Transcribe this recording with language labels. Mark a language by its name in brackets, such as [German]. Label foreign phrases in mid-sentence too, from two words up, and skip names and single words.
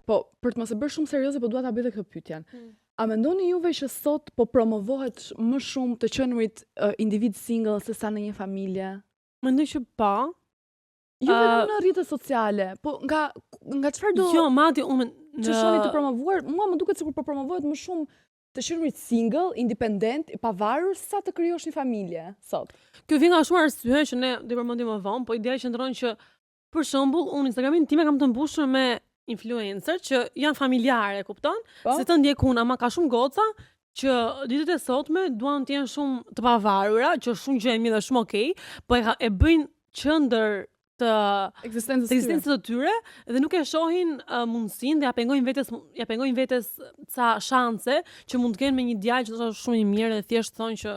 [Albanian] Po, për të mos e bërë shumë serioze, po dua ta bëj edhe këtë pyetjen. A mendoni juve që sot po promovohet më shumë të qenurit individ single se sa në një familje? Mendoj që po. Jo vetëm në rrjetet sociale, po nga çfarë do Jo, madje unë që shoni të promovuar, mua më duket sikur po promovohet më shumë të qenurit [English] single, independent, [Albanian] i pavarur sa të krijosh një familje sot. Kjo vjen nga shumë arsye që ne do i përmendim më vonë, po ideja qëndron që për shembull unë Instagramin tim e kam të mbushur me influencer që janë familjare, kupton? Po? Se të ndjek unë, ama ka shumë goca që ditët e sotme duan të jenë shumë të pavarura, që është shumë gjë e mirë dhe shumë okay, po e bëjnë qendër të ekzistencës të tyre dhe nuk e shohin mundësinë dhe ja pengojnë vetes ca shanse që mund të kenë me një djalë që është shumë i mirë dhe thjesht thonë që